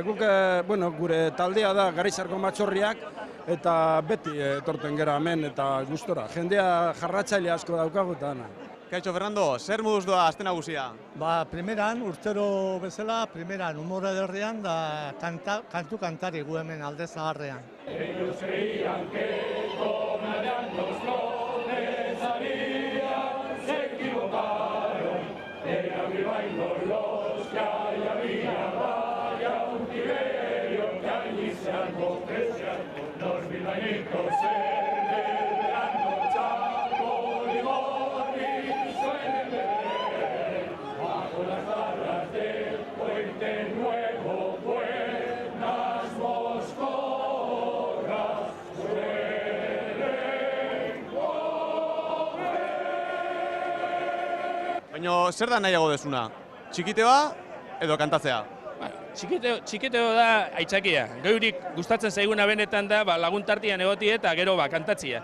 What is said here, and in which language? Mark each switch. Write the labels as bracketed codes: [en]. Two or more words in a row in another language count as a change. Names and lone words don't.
[eu] Guk, gure taldea da Garaizarko Matxorriak, eta beti etorten gara hemen eta gustora. Jendea jarratzaile asko daukagu eta ana. Kaixo, Fernando, zer moduz doa aste nagusia? Primeran, urtero bezala, primeran humore ederrean da kantu kantari gu hemen alde zaharrean. [es] Ellos creían que tomarían los flores, salían, se equivocaron. Era Bilbaíno los que ahí había, vaya un Tiberio que allí se armó, los bilbaínicos del verano, Chaco, Ligori, suelen beber bajo las barras del Puente Nuevo, buenas Moscú. [eu] Baina zer da nahiago dezuna? Txikiteoa edo kantatzea? Txikiteo da aitzakia. Geurik gustatzen zaiguna benetan da laguntartian egotie eta gero kantatzia.